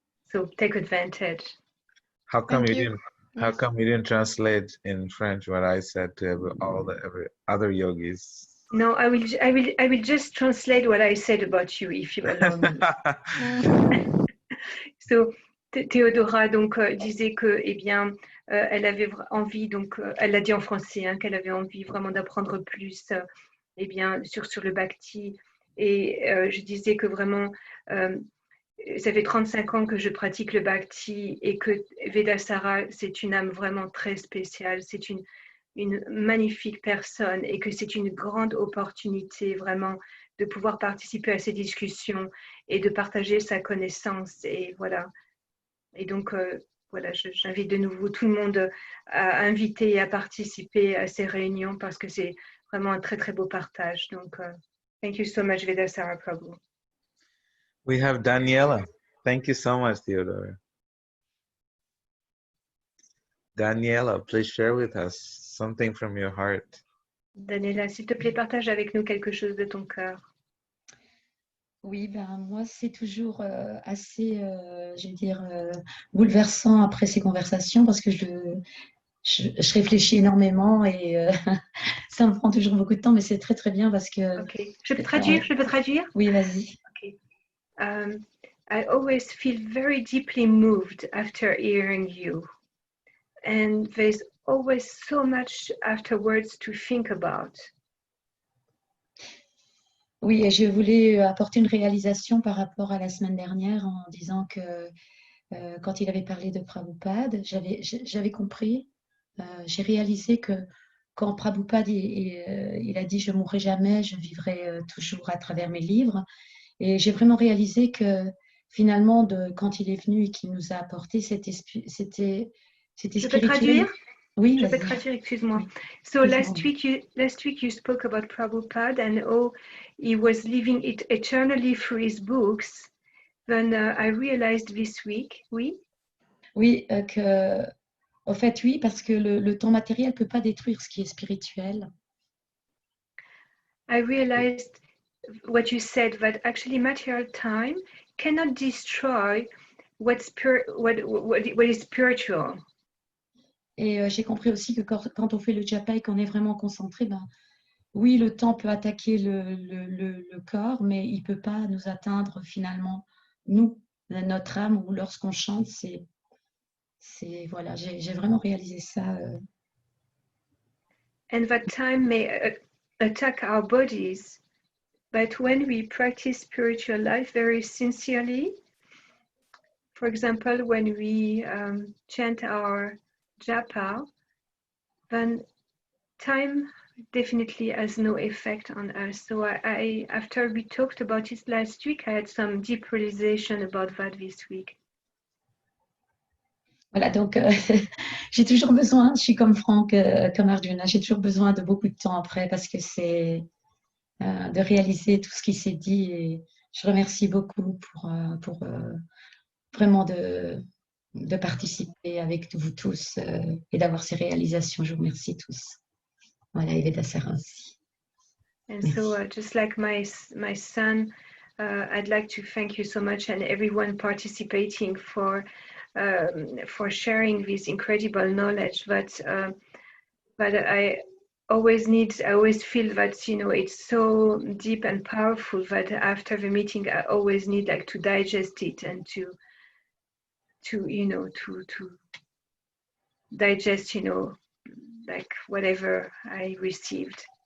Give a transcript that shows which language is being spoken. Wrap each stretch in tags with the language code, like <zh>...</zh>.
<en>So take advantage. How come you didn't translate in French what I said to every other yogis? No, I will just translate what I said about you, if you allow me.</en> <fr>So Théodora donc disait que, eh bien, elle avait envie, donc elle l'a dit en français, hein, qu'elle avait envie vraiment d'apprendre plus, eh bien, sur le bhakti. Et je disais que vraiment, ça fait 35 ans que je pratique le bhakti, et que Vedasara, c'est une âme vraiment très spéciale. C'est une magnifique personne, et que c'est une grande opportunité vraiment de pouvoir participer à ces discussions et de partager sa connaissance. Et voilà. Et donc, voilà, j'invite de nouveau tout le monde à inviter et à participer à ces réunions, parce que c'est vraiment un très, très beau partage.</fr> <en>Donc, thank you so much, Vedasara Prabhu. We have Daniela. Thank you so much, Theodora. Daniela, please share with us something from your heart.</en> <fr>Daniela, s'il te plaît, partage avec nous quelque chose de ton cœur. Oui, moi, c'est toujours assez, je vais dire, bouleversant après ces conversations, parce que je réfléchis énormément, et ça me prend toujours beaucoup de temps, mais c'est très, très bien parce que... Ok, je peux traduire? Oui, vas-y.</fr> <en>Okay. I always feel very deeply moved after hearing you. And there's always so much afterwards to think about.</en> <fr>Oui, et je voulais apporter une réalisation par rapport à la semaine dernière en disant que quand il avait parlé de Prabhupada, j'avais compris, j'ai réalisé que quand Prabhupada il a dit « je mourrai jamais, je vivrai toujours à travers mes livres », et j'ai vraiment réalisé que finalement, quand il est venu et qu'il nous a apporté c'était Je peux spirituel. traduire? Oui, Je peux vas-y. traduire, excuse-moi. Oui.</fr> <en>So</en> <fr>Excuse-moi.</fr> <en>last week you spoke about Prabhupada and how he was living it eternally through his books. Then I realized this week, oui?</en> <fr>Oui, au fait, oui, parce que le temps matériel ne peut pas détruire ce qui est spirituel.</fr> <en>I realized what you said, that actually material time cannot destroy what is spiritual.</en> <fr>Et j'ai compris aussi que quand on fait le japa et qu'on est vraiment concentré, ben, oui, le temps peut attaquer le corps, mais il ne peut pas nous atteindre finalement, nous, notre âme, ou lorsqu'on chante, voilà, j'ai vraiment réalisé ça.</fr> <en>And that time may attack our bodies, but when we practice spiritual life very sincerely, for example, when we chant our japa, then time definitely has no effect on us. So I after we talked about it last week, I had some deep realization about that this week.</en> <fr>Voilà, donc j'ai toujours besoin, je suis comme Franck, comme Arjuna, j'ai toujours besoin de beaucoup de temps après parce que c'est de réaliser tout ce qui s'est dit et je remercie beaucoup pour vraiment de participer avec vous tous et d'avoir ces réalisations. Je vous remercie tous. Voilà, et Vedasara aussi.</fr> <en>And so just like my son, I'd like to thank you so much and everyone participating for sharing this incredible knowledge that I always feel that, you know, it's so deep and powerful that after the meeting I always need like to digest it and to you know to digest, you know, like whatever I received.</en>